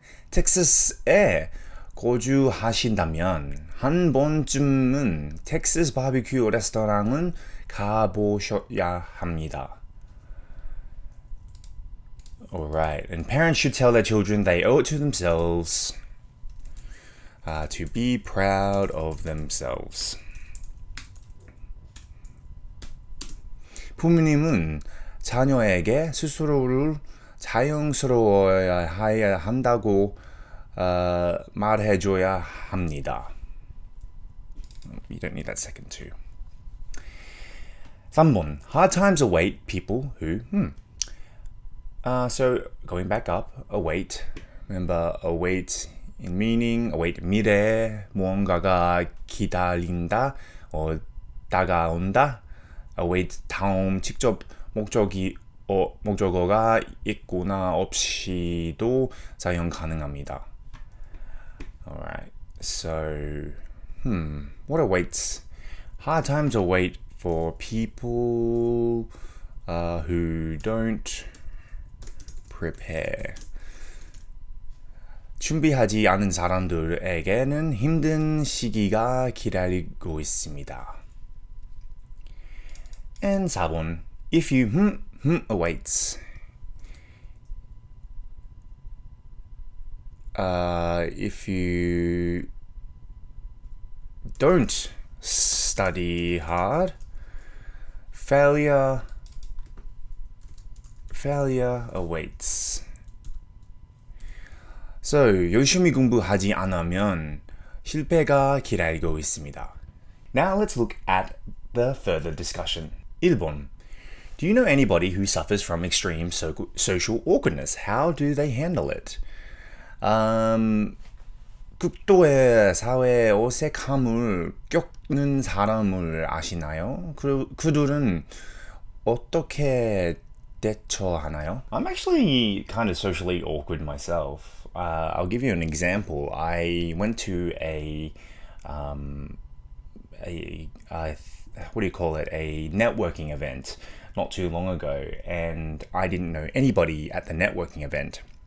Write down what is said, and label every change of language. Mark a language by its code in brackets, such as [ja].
[ko] 텍사스에 거주하신다면 한 번쯤은 텍사스 바비큐 레스토랑은 가보셔야 합니다. [en] Alright, and parents should tell their children they owe it to themselves to be proud of themselves. [ko] 부모님은 자녀에게 스스로를 자연스러워야 한다고 말해줘야 합니다. [en] You don't need that second too. [ko] 3번. [en] Hard times await people who... So, going back up, await. Remember, await in meaning, await [ko] 미래, 무언가가 기다린다, 다가온다. await 다음 직접 목적어가 있거나 없이도 사용 가능합니다. [en] Alright, so what awaits? Hard times await for people who don't prepare. [ko] 준비하지 않은 사람들에게는 힘든 시기가 기다리고 있습니다. [en] And 4번, if you awaits. If you don't study hard, failure awaits. [ko] So, 열심히 공부하지 않으면 실패가 기다리고 있습니다. [en] Now let's look at the further discussion. [ko] 1번. [en] Do you know anybody who suffers from extreme social awkwardness? How do they handle it? [ko] 극도의 사회 어색함을 겪는 사람을 아시나요? 그들은 어떻게 대처하나요? [en] I'm actually kind of socially awkward myself. I'll give you an example. I went to a what do you call it? A networking event not too long ago, and I didn't know anybody at the networking event.